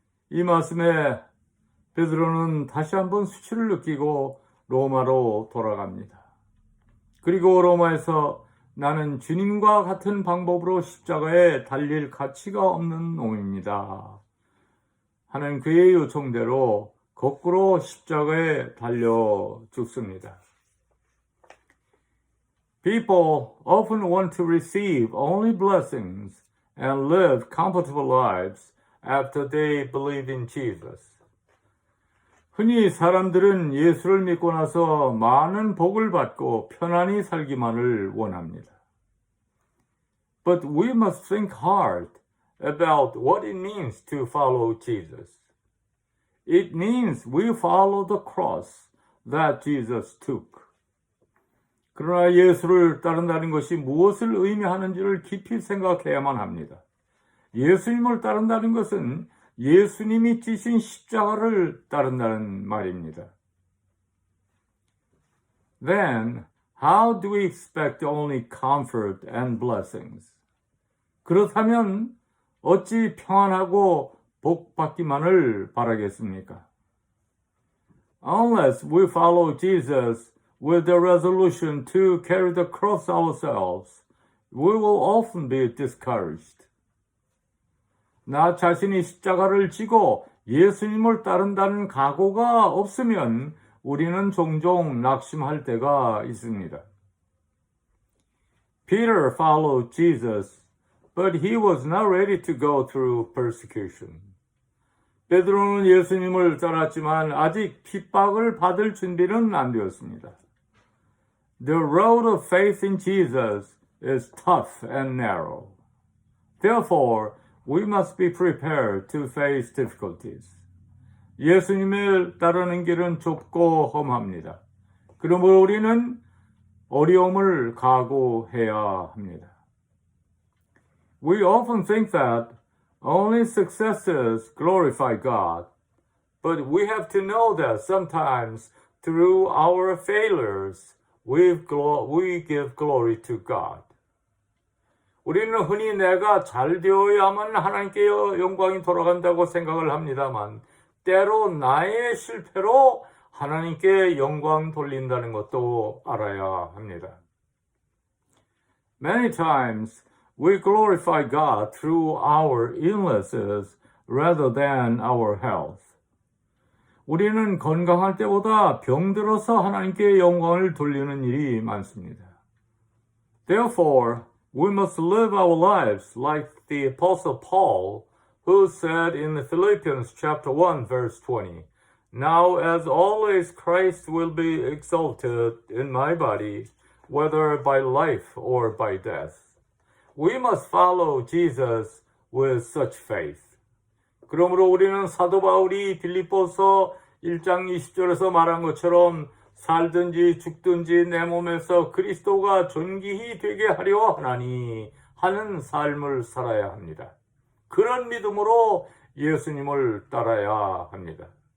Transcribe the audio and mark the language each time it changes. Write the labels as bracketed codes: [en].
[ko] 이 말씀에 베드로는 다시 한번 수치를 느끼고 로마로 돌아갑니다. 그리고 로마에서 나는 주님과 같은 방법으로 십자가에 달릴 가치가 없는 놈입니다 하는 그의 요청대로 거꾸로 십자가에 달려 죽습니다. [en] People often want to receive only blessings and live comfortable lives after they believe in Jesus. [ko] 흔히 사람들은 예수를 믿고 나서 많은 복을 받고 편안히 살기만을 원합니다. [en] But we must think hard about what it means to follow Jesus. It means we follow the cross that Jesus took. [ko] 그러나 예수를 따른다는 것이 무엇을 의미하는지를 깊이 생각해야만 합니다. 예수님을 따른다는 것은 예수님이 지신 십자가를 따른다는 말입니다. [en] Then, how do we expect only comfort and blessings? [ko] 그렇다면 어찌 평안하고 복 받기만을 바라겠습니까? [en] Unless we follow Jesus with the resolution to carry the cross ourselves, we will often be discouraged. [ko] 나 자신이 십자가를 지고 예수님을 따른다는 각오가 없으면 우리는 종종 낙심할 때가 있습니다. [en] Peter followed Jesus, but he was not ready to go through persecution. [ko] 베드로는 예수님을 따랐지만 아직 핍박을 받을 준비는 안 되었습니다. [en] The road of faith in Jesus is tough and narrow. Therefore, we must be prepared to face difficulties. [ko] 예수님을 따르는 길은 좁고 험합니다. 그러므로 우리는 어려움을 각오해야 합니다. [en] We often think that only successes glorify God, but we have to know that sometimes through our failures, we give glory to God. [ko] 우리는 흔히 내가 잘 되어야만 하나님께 영광이 돌아간다고 생각을 합니다만 때로 나의 실패로 하나님께 영광 돌린다는 것도 알아야 합니다. [en] Many times we glorify God through our illnesses rather than our health. [ko] 우리는 건강할 때보다 병들어서 하나님께 영광을 돌리는 일이 많습니다. [en] Therefore, we must live our lives like the Apostle Paul, who said in Philippians chapter 1, verse 20, Now as always Christ will be exalted in my body, whether by life or by death. We must follow Jesus with such faith. [ko] 그러므로 우리는 사도 바울이 빌립보서 1장 20절에서 말한 것처럼 살든지 죽든지 내 몸에서 그리스도가 존귀히 되게 하려 하나니 하는 삶을 살아야 합니다. 그런 믿음으로 예수님을 따라야 합니다.